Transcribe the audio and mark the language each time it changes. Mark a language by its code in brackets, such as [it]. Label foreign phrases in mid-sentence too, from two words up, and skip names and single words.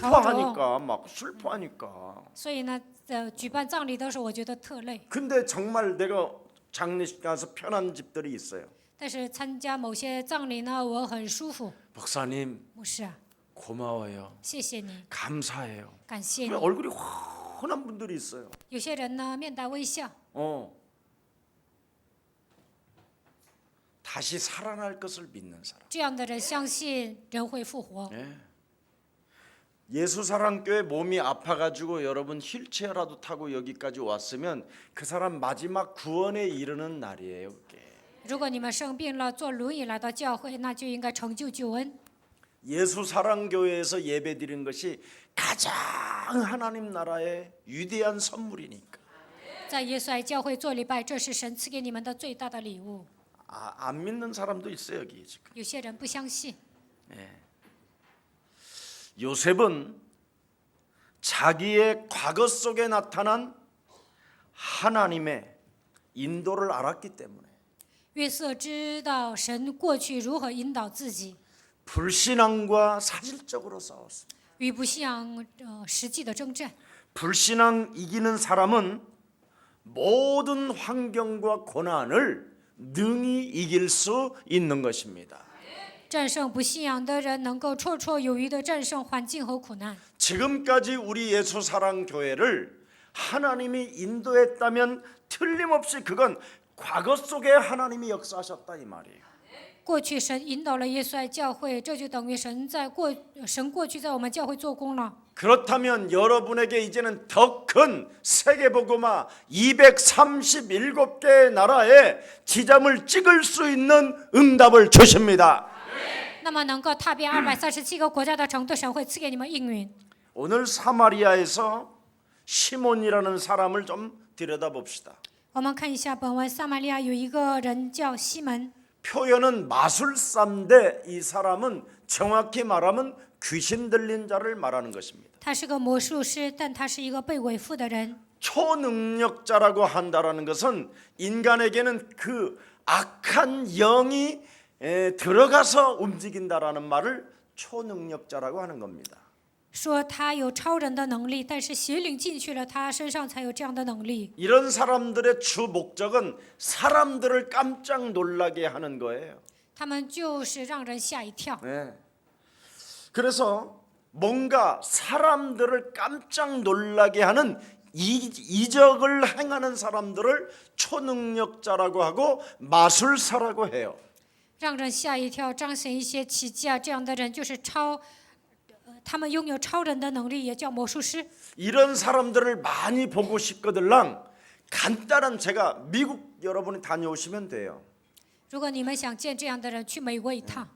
[ko] 슬퍼하니까 막 슬퍼하니까. [zh] 所以呢，举办葬礼的时候，我觉得特累。 [ko] 근데 정말 내가 장례식 가서 편한 집들이 있어요. [zh] 但是参加某些葬礼呢，我很舒服。 [ko] 목사님 [zh] 牧师啊， [ko] 고마워요. [zh] 谢谢你， [ko] 감사해요. [zh] 感谢你。 [ko] 얼굴이 환한 분들이 있어요. [zh] 有些人呢，面带微笑， [ko] 다시 살아날 것을 믿는 사람. [zh] 这样的人相信人会复活。 [ko] 예수사랑교회 몸이 아파가지고 여러분 휠체어라도 타고 여기까지 왔으면 그 사람 마지막 구원에 이르는 날이에요. 그게. [zh] 如果你们生病了，坐轮椅来到教会，那就应该成就救恩。 [ko] 예수사랑교회에서 예배드리는 것이 가장 하나님 나라의 위대한 선물이니까. [zh] 在耶稣爱教会做礼拜，这是神赐给你们的最大的礼物。 [ko] 안 믿는 사람도 있어요 여기 지금. [zh] 有些人不相信， [ko] 요셉은 자기의 과거 속에 나타난 하나님의 인도를 알았기 때문에 [zh] 约瑟知道神过去如何引导自己， [ko] 불신앙과 사실적으로 싸웠습니다. [zh] 与不信仰实际的征战。 [ko] 불신앙 이기는 사람은 모든 환경과 고난을 능히 이길 수 있는 것입니다. [zh] 战胜不信仰的人，能够绰绰有余地战胜环境和苦难。 [ko] 지금까지 우리 예수사랑교회를 하나님이 인도했다면 틀림없이 그건 과거 속에 하나님이 역사하셨다 이 말이에요. [zh] 过去神引导了耶稣爱教会，这就等于神过去在我们教会做工了。 [ko] 그렇다면 여러분에게 이제는 더 큰 세계복음화 237개의 나라에 지점을 찍을 수 있는 응답을 주십니다. [zh] 那么能够踏遍237个国家的程度，神会赐给你们应允。 [ko] 오늘 사마리아에서 시몬이라는 사람을 좀 들여다봅시다. [zh] 我们看一下本文，撒玛利亚有一个人叫西门， [ko] 표현은 마술사인데 이 사람은 정확히 말하면 귀신 들린 자를 말하는 것입니다. [zh] 他是个魔术师，但他是一个被鬼附的人。 [ko] 초능력자라고 한다라는 것은 인간에게는 그 악한 영이 들어가서 움직인다라는 말을 초능력자라고 하는 겁니다. [zh] 说他有超人的能力，但是邪灵进去了，他身上才有这样的能力。 [ko] 이런 사람들의 주 목적은 사람들을 깜짝 놀라게 하는 거예요. [zh] 他们就是让人吓一跳。 [ko] 네. 그래서 뭔가 사람들을 깜짝 놀라게 하는 이적을 행하는 사람들을 초능력자라고 하고 마술사라고 해요. [zh] 让人吓一跳，彰显一些奇迹啊，这样的人就是他们拥有超人的能力，也叫魔术师。 [ko] 이런 사람들을 많이 보고 싶거들랑 간단한 제가 미국 여러분이 다녀오시면 돼요. [zh] 如果你们想见这样的人，去美国一趟，